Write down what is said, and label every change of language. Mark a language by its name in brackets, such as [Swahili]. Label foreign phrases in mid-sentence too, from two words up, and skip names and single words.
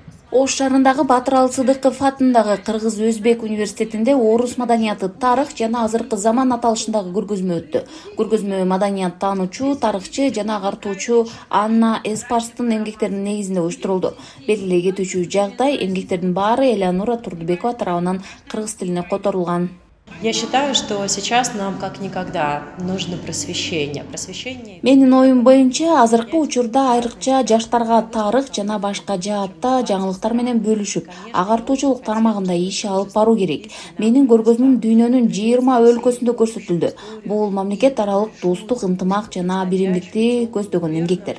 [Kyrgyz] Ош шаарындагы Батыралы Сыдыков атындагы Кыргыз-Өзбек университетинде орус маданияты, тарых жана азыркы заман аталышындагы көргөзмө өттү. Көргөзмө маданият таануучу, тарыхчы жана агартуучу Анна Эспарстын эмгектеринин негизинде уюштурулду. Белгилей кетүүчү жагдай, эмгектердин баары Элеонора Турдубекова тарабынан кыргыз тилине которулган. [Russian] Я считаю, что сейчас нам как никогда нужно просвещение. [Kyrgyz] Менин оюм боюнча, азыркы учурда айрыкча жаштарга тарых жана башка жаатта жаңылыктар менен бөлүшүп, агартуучулук тармагында иш алып баруу керек. Менин көргөзмөм дүйнөнүн 20 өлкөсүндө көрсөтүлдү. Бул мамлекет аралык достук, ынтымак жана биримдикти көздөгөн эмгектер.